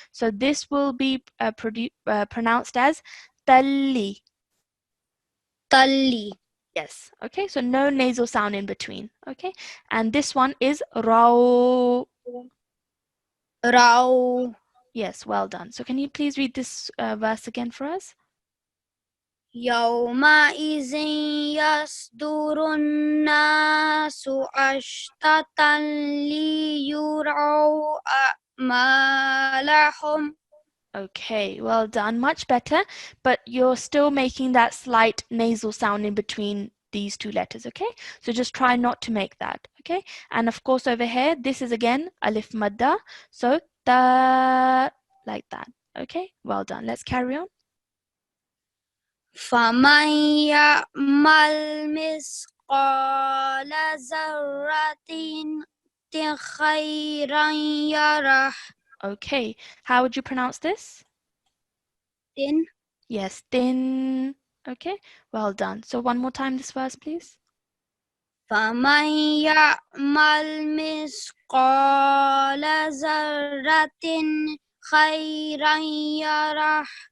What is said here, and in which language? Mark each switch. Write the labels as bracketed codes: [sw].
[en] So this will be pronounced as talli. Talli. Yes, okay, so no nasal sound in between, okay? And this one is rao. Raw. Yes, well done. So can you please read this verse again for us? [ar] يومئذ يصدر الناس أشتاتا ليروا أعمالهم. [en] Okay, well done. Much better, but you're still making that slight nasal sound in between these two letters, okay? So just try not to make that, okay? And of course over here, this is again alif madda, so ta, like that, okay? Well done. Let's carry on. [ar] فمن يعمل مثقال ذرة خيرا يره. [en] Okay, how would you pronounce this? Tin. Yes, tin. Okay, well done. So one more time this verse, please. [ar] فمن يعمل مثقال ذرة خيرا يره.